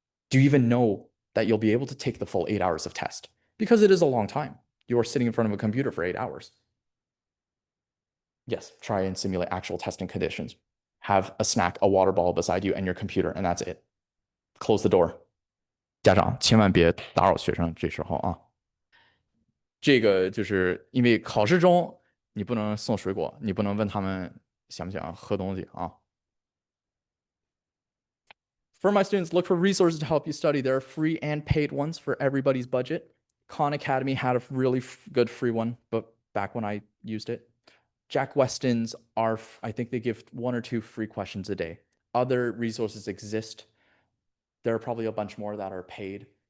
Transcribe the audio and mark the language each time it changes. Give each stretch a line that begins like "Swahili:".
English: Do you even know that you'll be able to take the full 8 hours of test? Because it is a long time. You're sitting in front of a computer for 8 hours. Yes, try and simulate actual testing conditions. Have a snack, a water bottle beside you and your computer, and that's it. Close the door.
Chinese: 家长千万别打扰学生，这时候啊，这个就是因为考试中你不能送水果，你不能问他们想不想喝东西啊。
English: For my students, look for resources to help you study. There are free and paid ones for everybody's budget. Khan Academy had a really good free one, but back when I used it. Jack Weston's are, I think they give 1 or 2 free questions a day. Other resources exist. There are probably a bunch more that are paid.